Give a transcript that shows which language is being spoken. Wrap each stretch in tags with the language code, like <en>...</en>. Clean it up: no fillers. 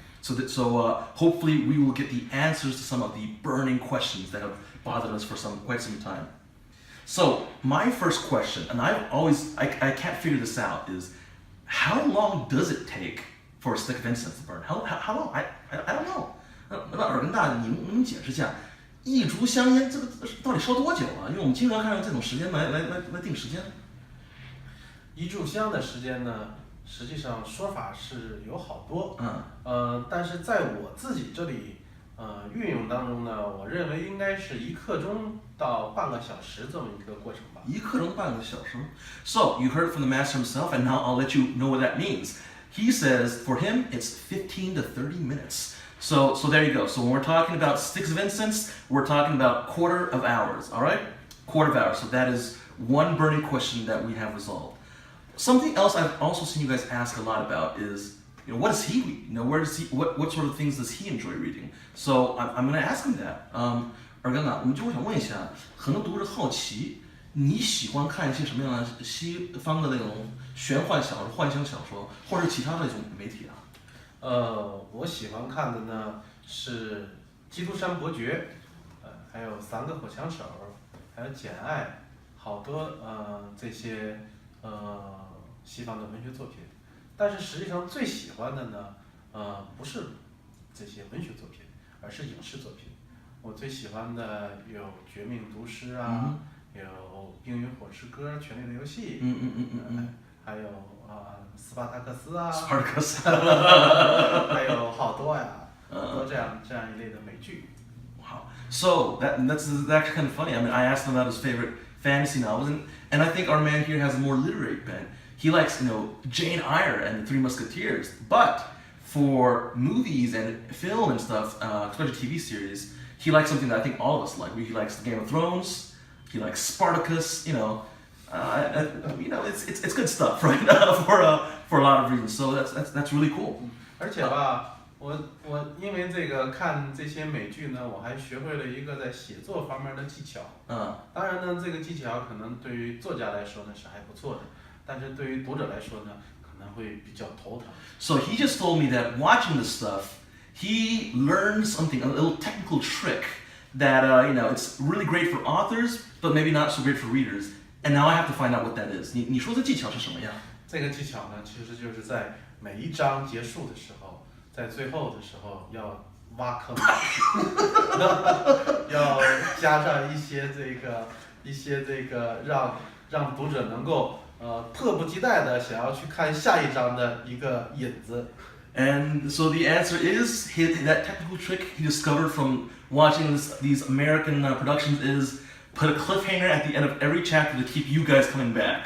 <en>So hopefully we will get the answers to some of the burning questions that have bothered us for quite some time. So my first question, and I can't figure this out, is how long does it take for a stick of incense to burn? How long? I don't know.</en> <zh>那耳根大，你能解释一下，一株香烟这个到底烧多久啊？因为我们经常看用这种时间来定时间。一炷香的时间呢，实际上说法是有好多，但是在我自己这里，运用当中呢，我认为应该是1刻钟到半个小时这么一个过程吧。 1刻钟半个小时。</zh> <en>So you heard it from the master himself, and now I'll let you know what that means. He says for him it's 15 to 30 minutes. So there you go. So when we're talking about sticks of incense, we're talking about quarter of hours. All right, quarter of hours. So that is one burning question that we have resolved. Something else I've also seen you guys ask a lot about is, what does he read? What sort of things does he enjoy reading? So I'm going to ask him that.</en> <zh>尔根啊，我想问一下，很多读者好奇，你喜欢看一些什么样的西方的那种玄幻小说、幻想小说，或者是其他的一种媒体啊？我喜欢看的呢是《基督山伯爵》，还有《3个火枪手》，还有《简爱》，好多这些西方的文学作品，但是实际上最喜欢的呢，不是这些文学作品，而是影视作品。我最喜欢的有《绝命毒师》啊，有《冰与火之歌》《权力的游戏》，还有斯巴达克斯啊，还有好多呀，好多这样一类的美剧。</zh> <en>Wow. So that's actually kind of funny. I mean, I asked him about his favorite fantasy novels, and I think our man here has a more literary bent. He likes, Jane Eyre and the Three Musketeers, but for movies and film and stuff, especially TV series, he likes something that I think all of us like. He likes Game of Thrones. He likes Spartacus. It's good stuff, right? For a lot of reasons. So that's really cool.</en> <zh>而且吧，我因为这个看这些美剧呢，我还学会了一个在写作方面的技巧。当然呢，这个技巧可能对于作家来说呢是还不错的，但是对于读者来说呢，可能会比较头疼。</zh> <en>So he just told me that watching this stuff, he learned something, a little technical trick that it's really great for authors, but maybe not so great for readers. And now I have to find out what that is.</en> <zh>你说这技巧是什么呀？这个技巧呢，其实就是在每一章结束的时候，在最后的时候要挖坑，要加上一些这个让读者能够迫不及待的想要去看下一章的一个引子。</zh> <en>And so the answer is that technical trick he discovered from watching these American productions is put a cliffhanger at the end of every chapter to keep you guys coming back.</en>